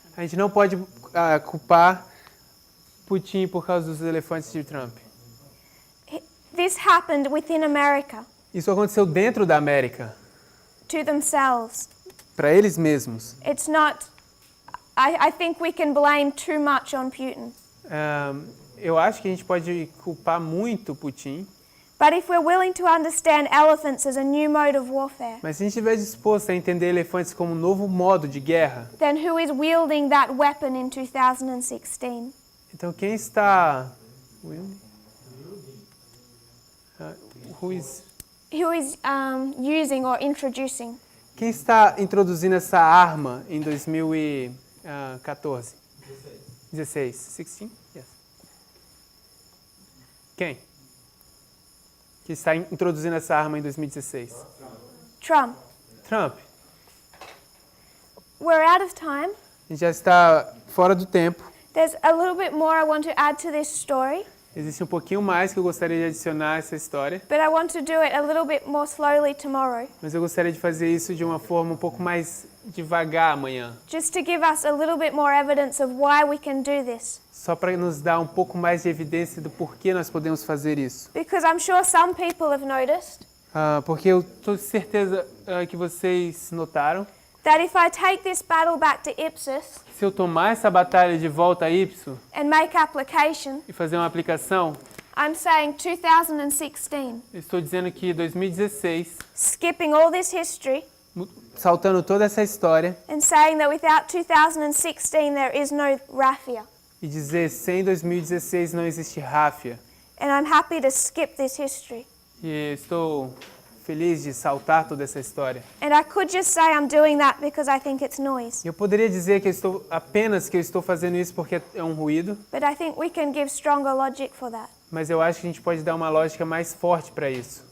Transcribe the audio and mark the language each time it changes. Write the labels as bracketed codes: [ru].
[pt] A gente não pode culpar Putin por causa dos elefantes de Trump. [en] This happened within America, [pt] Isso aconteceu dentro da América, [en] to themselves. [pt] para eles mesmos. [en] It's not. I think we can blame too much on Putin. [pt] Eu acho que a gente pode culpar muito Putin, [en] But if we're willing to understand elephants as a new mode of warfare, [pt] mas se a gente estiver disposto a entender elefantes como um novo modo de guerra, [en] then who is wielding that weapon in 2016? [pt] então quem está... [en] Who is using or introducing? [pt] Quem está introduzindo essa arma em 2014? [en] 16. 16? Yes. [pt] Quem? Que está introduzindo essa arma em 2016? [en] Trump. [pt] Trump. [en] We're out of time. [pt] A gente já está fora do tempo. [en] There's a little bit more I want to add to this story, [pt] Existe um pouquinho mais que eu gostaria de adicionar a essa história, [en] but I want to do it a little bit more slowly tomorrow, [pt] mas eu gostaria de fazer isso de uma forma um pouco mais devagar amanhã, [en] just to give us a little bit more evidence of why we can do this. [pt] só para nos dar um pouco mais de evidência do porquê nós podemos fazer isso. [en] Because I'm sure some people have noticed [pt] Porque eu estou certeza que vocês notaram. [en] that if I take this battle back to Ipsos [pt] Se eu tomar essa batalha de volta a Ipso [en] and make application, [pt] e fazer uma aplicação, [en] I'm saying 2016, [pt] eu estou dizendo que 2016, [en] skipping all this history [pt] saltando toda essa história, [en] and saying that without 2016 there is no Ráfia. [pt] e dizer sem 2016 não existe Ráfia. [en] And I'm happy to skip this history. [pt] E estou feliz de saltar toda essa história. [en] And I could just say I'm doing that because I think it's noise. [pt] Eu poderia dizer que eu estou fazendo isso porque é um ruído. [en] But I think we can give stronger logic for that. [pt] Mas eu acho que a gente pode dar uma lógica mais forte para isso.